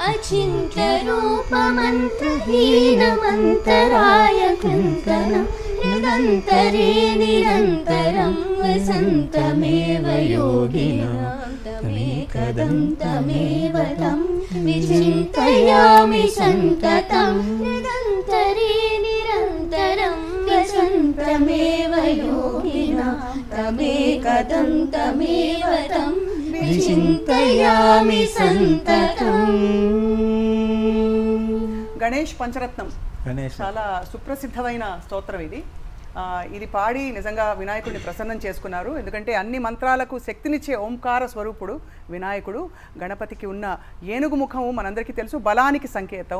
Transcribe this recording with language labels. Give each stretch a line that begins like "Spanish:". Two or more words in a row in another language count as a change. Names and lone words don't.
Sanskrit: अचिन्त्यरूपमन्त्रहीनमन्तराय कृन्तनं हृदन्तरे निरन्तरं वसन्तमेव योगिनां तमेकदं तमेव तं विचिन्तयामि सन्ततं हृदन्तरे निरन्तरं वसन्तमेव योगिनां तमेकदं तमेव तं विचिन्तयामि सन्ततम्.
Telugu: గణేష్ పంచరత్నం గణేష్ చాలా సుప్రసిద్ధమైన స్తోత్రం ఇది. ఇది పాడి నిజంగా వినాయకుడిని ప్రసన్నం చేసుకున్నారు. ఎందుకంటే అన్ని మంత్రాలకు శక్తినిచ్చే ఓంకార స్వరూపుడు వినాయకుడు. గణపతికి ఉన్న ఏనుగు ముఖము మనందరికీ తెలుసు, బలానికి సంకేతం.